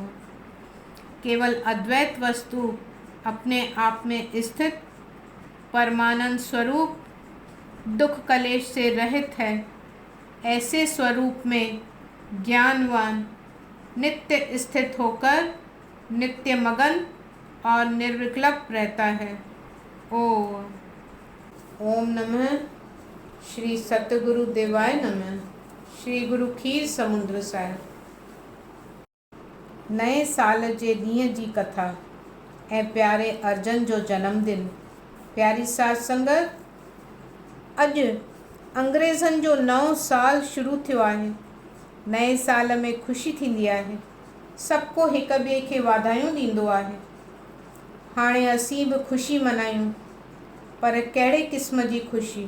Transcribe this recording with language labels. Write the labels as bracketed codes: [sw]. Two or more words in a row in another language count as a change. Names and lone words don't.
[hi] केवल अद्वैत वस्तु अपने आप में स्थित परमानंद स्वरूप दुख कलेश से रहित है। ऐसे स्वरूप में ज्ञानवान नित्य स्थित होकर नित्य मगन और निर्विकल्प रहता है। ओम। [sa] ओम नमः श्री सतगुरु देवाय नमः। [sd] श्री गुरु खीर समुद्र साहिब। नए साल जे ॾींहं जी कथा ऐं प्यारे अर्जन जो जन्मदिन। प्यारी साध संगत, अॼु अंग्रेज़नि जो नओं साल शुरू थियो आहे। नए साल में ख़ुशी थींदी आहे। सभु को हिक ॿिए खे वाधायूं ॾींदो आहे। हाणे असीं बि ख़ुशी मनायूं, पर कहिड़े क़िस्म जी ख़ुशी?